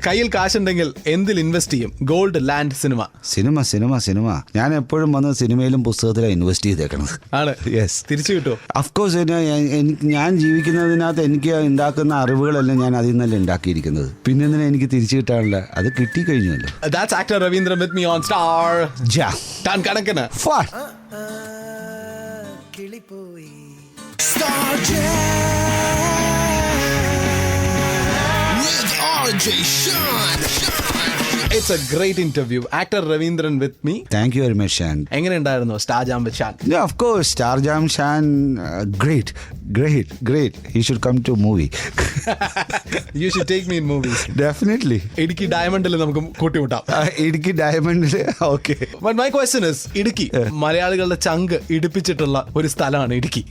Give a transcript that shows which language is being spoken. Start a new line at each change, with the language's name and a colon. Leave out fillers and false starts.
Malayalam: കയ്യിൽ കാശുണ്ടെങ്കിൽ എന്തിൽ ഇൻവെസ്റ്റ് ചെയ്യും? Gold, land, cinema. സിനിമ ഞാൻ എപ്പോഴും വന്ന് സിനിമയിലും പുസ്തകത്തിലാണ് ഇൻവെസ്റ്റ് ചെയ്തേക്കണത്. ആണ്.
English: yes,
Malayalam: തിരിച്ചു കിട്ടുമോ?
English: Of course.
Malayalam: ഞാൻ ജീവിക്കുന്നതിനകത്ത് എനിക്ക് ഉണ്ടാക്കുന്ന അറിവുകളെല്ലാം ഞാൻ അതിൽ നിന്നല്ല ഉണ്ടാക്കിയിരിക്കുന്നത്. പിന്നെ എന്തിനാ എനിക്ക് തിരിച്ചു കിട്ടാനുള്ള? അത് കിട്ടിക്കഴിഞ്ഞല്ലോ.
English: That's actor Ravindran with me on Star. Ja.
Malayalam: Tan Kanakana.
English: Fun. Star with RJ Sean. It's a great interview. Actor Ravindran with me. Thank you very much, Shan.
Malayalam: എങ്ങനെ ഉണ്ടായിരുന്നു Star Jam with Shan?
English: Yeah, of course. Star Jam Shan, great. He should come to a movie. You should take me in movies. Definitely.
Malayalam: Idukki ഡയമണ്ടിൽ നമുക്ക് കൂട്ടിമുട്ടാം. Idukki ഡയമണ്ടിൽ okay.
English: But my question is,
Malayalam: Idukki മലയാളികളുടെ ചങ്ക് ഇടിപ്പിച്ചിട്ടുള്ള ഒരു സ്ഥലമാണ് ഇടുക്കി.